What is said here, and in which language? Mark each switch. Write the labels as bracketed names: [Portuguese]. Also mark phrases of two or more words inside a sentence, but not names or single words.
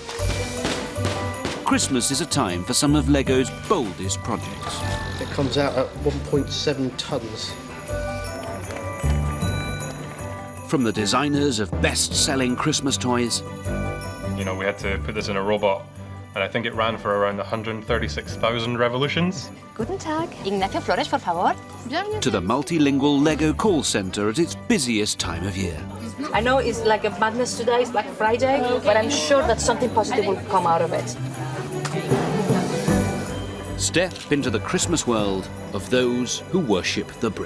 [English] Christmas is a time for some of Lego's boldest projects. It comes out at 1.7 tonnes. From the designers of best-selling Christmas toys. You know, we had to put this in a robot, and I think it ran for around 136,000 revolutions. [German] Guten Tag. Ignacio Flores, [Spanish] por favor. [English] To the multilingual Lego call centre at its busiest time of year. I know it's like a madness today, it's Black Friday, but I'm sure that something positive will come out of it. Step into the Christmas world of those who worship the brick.